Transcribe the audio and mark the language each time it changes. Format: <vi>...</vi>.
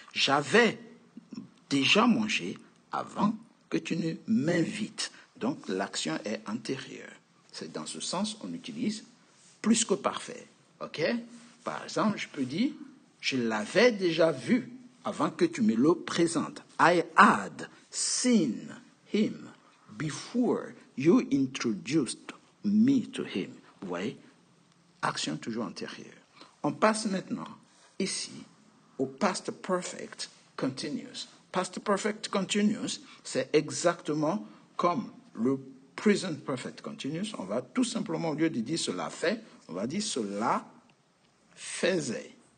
<fr>J'avais déjà mangé avant que tu ne m'invites. Donc, l'action est antérieure. C'est dans ce sens qu'on utilise plus que parfait. OK? Par exemple, je peux dire je l'avais déjà vu avant que tu me le présentes.</fr> <en>I had seen him before you introduced me to him.</en> <fr>Vous voyez? Action toujours antérieure. On passe maintenant ici au past perfect continuous. Past perfect continuous, c'est exactement comme le present perfect continuous. On va tout simplement, au lieu de dire cela fait, on va dire cela faisait.</fr>